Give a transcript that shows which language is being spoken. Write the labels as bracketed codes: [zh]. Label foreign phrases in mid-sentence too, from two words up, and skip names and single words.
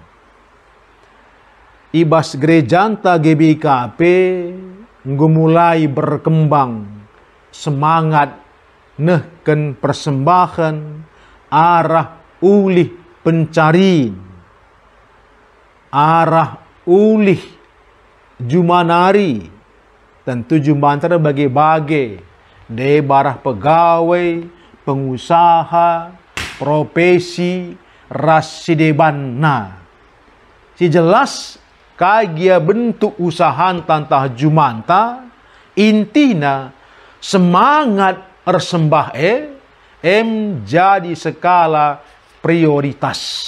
[btx] Ibas gerejanta GBKP ngumulai berkembang semangat nehken persembahan arah ulih pencari arah ulih jumanari tentu jumantara bagi-bagi de barah [id] pegawai pengusaha profesi [btx] ras sidebanna si jelas kagia [id] bentuk usaha [btx] tantah jumanta intina semangat ersembah jadi [id] skala prioritas.